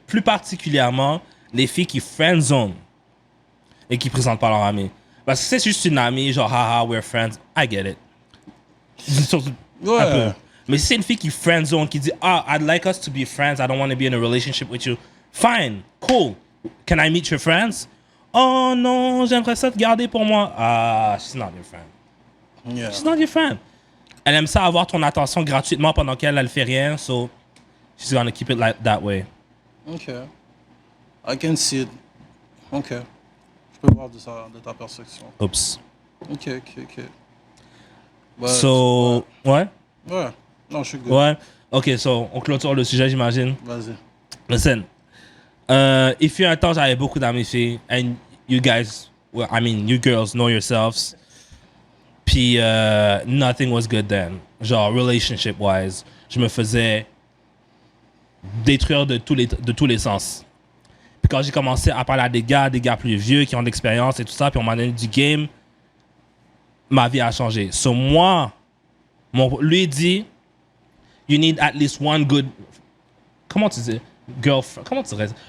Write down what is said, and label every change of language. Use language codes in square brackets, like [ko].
[fr] Plus particulièrement, les filles qui friendzone et qui présentent pas leur ami. Parce que c'est juste une amie, genre, haha, [en] we're friends. I get it. [fr] Surtout, un peu. Mais si c'est une fille qui friendzone, qui dit, [en] I'd like us to be friends, I don't want to be in a relationship with you. Fine, cool. Can I meet your friends? [fr] Oh non, j'aimerais ça te garder pour moi. [en] She's not your friend. Yeah. She's not your friend. [fr] Elle aime ça avoir ton attention gratuitement pendant qu'elle ne fait rien, [en] so she's gonna keep it like that way. OK. I can see it. OK. [fr] Je peux voir de ta perception. [en] Oops. OK. But, [fr] So, ouais? Ouais. Non, je suis good. Ouais. OK, so, on clôture le sujet, j'imagine. Vas-y. [en] Listen. [fr] Il fut un temps, j'avais beaucoup d'amis filles. [en] And you guys, well, I mean, you girls know yourselves. [fr] Puis, [en] nothing was good then. Genre, relationship-wise. [fr] Je me faisais détruire de tous les sens. Puis quand j'ai commencé à parler à des gars plus vieux qui ont de l'expérience et tout ça, puis on m'a donné du game, ma vie a changé. So moi, lui dit, [en] you need at least one good, [fr] comment tu dis, girlfriend, comment tu dirais ça?